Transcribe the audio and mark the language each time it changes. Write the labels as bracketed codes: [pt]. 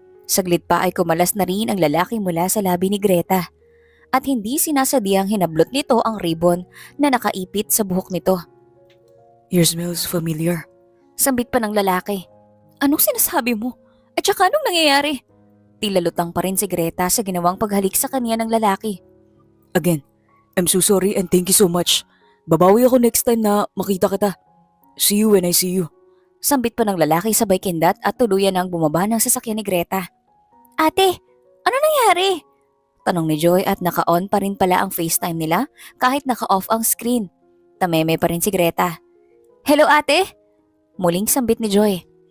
[tl] Saglit pa ay kumalas na rin ang lalaki mula sa labi ni Greta at hindi sinasadyang hinablot nito ang ribbon na nakaipit sa buhok nito. [en] Your smells familiar. [tl] Sambit pa ng lalaki. Anong sinasabi mo? At saka anong nangyayari? Tila lutang pa rin si Greta sa ginawang paghalik sa kanya ng lalaki. [en] Again, I'm so sorry and thank you so much. [tl] Babawi ako next time na makita kita. [en] See you when I see you. [tl] Sambit pa ng lalaki sabay kindat at tuluyan ang bumaba ng sasakyan ni Greta. Ate, ano nangyari? Tanong ni Joy at naka-on pa rin pala ang FaceTime nila kahit naka-off ang screen. Tameme pa rin si Greta. Hello ate? Muling sambit ni Joy.